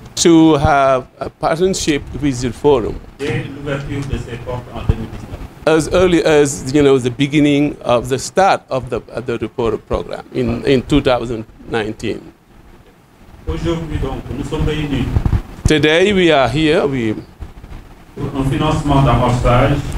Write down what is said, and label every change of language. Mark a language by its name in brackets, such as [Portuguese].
[English] to have a partnership with the Forum [French] dès l'ouverture de ses portes en 2019. [English] as early as the beginning of the start of the Reform program in 2019. [French] Aujourd'hui donc, nous sommes réunis [English] Today we are here [French] pour un financement d'amorçage